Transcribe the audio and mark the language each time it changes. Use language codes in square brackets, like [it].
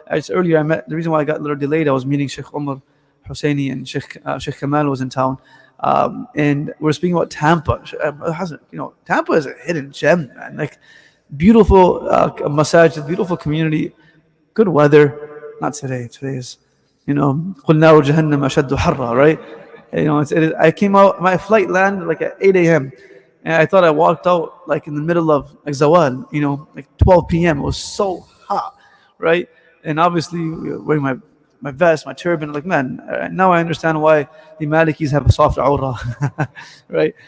[en] Earlier, the reason why I got a little delayed, I was meeting Sheikh Umar Hussaini and Sheikh Kamal was in town. And we're speaking about Tampa. Tampa is a hidden gem, man. Like beautiful masajid, beautiful community, good weather. Not today. Today is, [ar] قُلْ نَارُ جَهَنَّمَ أَشَدُّ حَرًّا, [en] right? I came out, my flight landed like at 8 a.m. And I thought I walked out like in the middle of like Zawal, like 12 p.m. It was so hot, right? And obviously wearing my vest, my turban, like man, now I understand why the Malikis have a soft aura, right?